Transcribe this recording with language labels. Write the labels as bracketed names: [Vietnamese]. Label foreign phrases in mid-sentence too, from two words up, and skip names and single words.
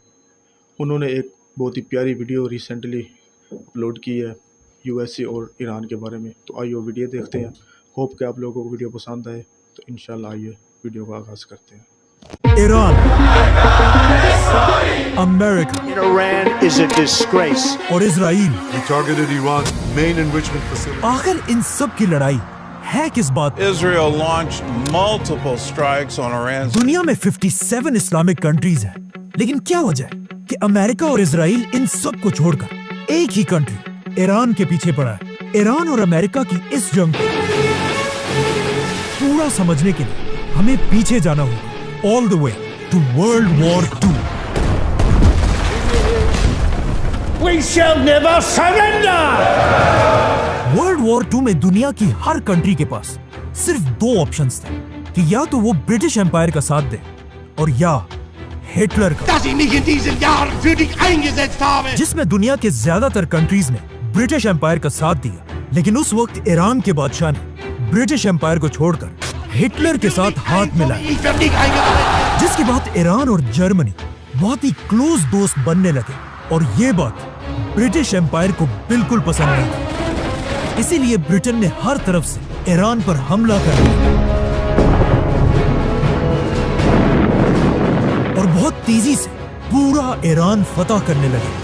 [Hindi] उन्होंने एक बहुत ही प्यारी वीडियो रिसेंटली अपलोड की है यूएसए और ईरान के बारे में। तो आइए वो वीडियो देखते हैं। होप कि आप लोगों को वीडियो पसंद आए। तो इंशाल्लाह आइए वीडियो का आगाज़ करते हैं। [English] Iran, America, Iran is a disgrace. [Hindi] और इजराइल, [English] We targeted Iran's main enrichment facility. [Hindi] आखिर इन सब की लड़ाई है किस बात? [English] Israel launched multiple strikes on Iran. [Hindi] दुनिया में 57 [English] Islamic countries [Hindi] हैं, लेकिन क्या वजह है कि अमेरिका और इजराइल इन सब को छोड़कर एक ही कंट्री ईरान के पीछे पड़ा है? ईरान और अमेरिका की इस जंग को पूरा समझने के लिए हमें पीछे जाना होगा, [English] all the way to World War 2. We shall never surrender. World War 2 [Hindi] में दुनिया की हर कंट्री के पास सिर्फ दो ऑप्शंस थे कि या तो वो [English] British Empire [Hindi] का साथ दे और या हिटलर का, [German] Dass ich mich in diesen Jahren für dich eingesetzt habe. [Hindi] जिसमें दुनिया के ज्यादातर कंट्रीज ने [English] British Empire [Hindi] का साथ दिया। लेकिन उस वक्त ईरान के बादशाह ने [English] British Empire [Hindi] को छोड़कर हिटलर के साथ हाथ मिलाया, [German] Ich werde dich eingesetzt. [Hindi] जिसके बाद ईरान और जर्मनी बहुत ही क्लोज दोस्त बनने लगे। और ये बात [English] British Empire [Hindi] को बिल्कुल पसंद नहीं थी। इसीलिए ब्रिटेन ने हर तरफ से ईरान पर हमला कर दिया और बहुत तेजी से पूरा ईरान फतह करने लगे।